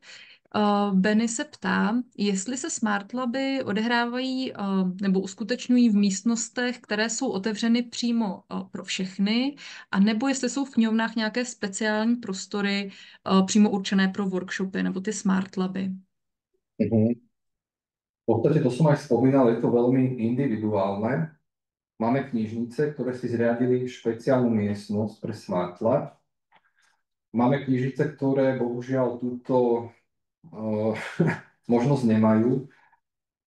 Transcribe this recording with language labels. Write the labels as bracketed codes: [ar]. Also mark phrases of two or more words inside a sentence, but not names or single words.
[cs] Benny se ptá, jestli se Smart Laby odehrávají nebo uskutečňují v místnostech, které jsou otevřeny přímo pro všechny, a nebo jestli jsou v knihovnách nějaké speciální prostory přímo určené pro workshopy nebo ty Smart Laby. [sk] V podstate to som aj spomínal, je to veľmi individuálne. Máme knižnice, ktoré si zriadili špeciálnu miestnosť pre Smart Lab. Máme knižnice, ktoré bohužiaľ túto možnosť nemajú.